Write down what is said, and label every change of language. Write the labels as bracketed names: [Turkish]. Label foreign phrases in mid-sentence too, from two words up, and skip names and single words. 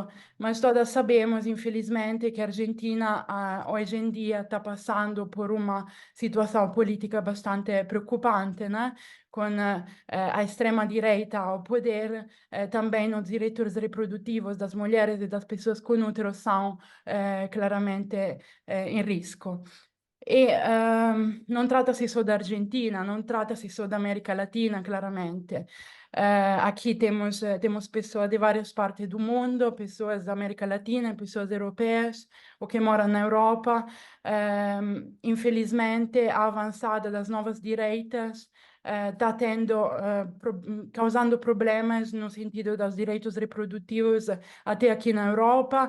[Portuguese] Mas todas sabemos, infelizmente, que a Argentina hoje em dia está passando por uma situação política bastante preocupante, né? Com a extrema-direita ao poder, também os direitos reprodutivos das mulheres e das pessoas com útero são claramente em risco. E [Italian] non tratta-se [Portuguese] só da Argentina, [Italian] non tratta-se [Portuguese] só da América Latina, claramente. Aqui temos pessoas de várias partes do mundo, pessoas da América Latina, pessoas europeias, ou que moram na Europa. Infelizmente, a avançada das novas direitas está causando problemas no sentido dos direitos reprodutivos até aqui na Europa.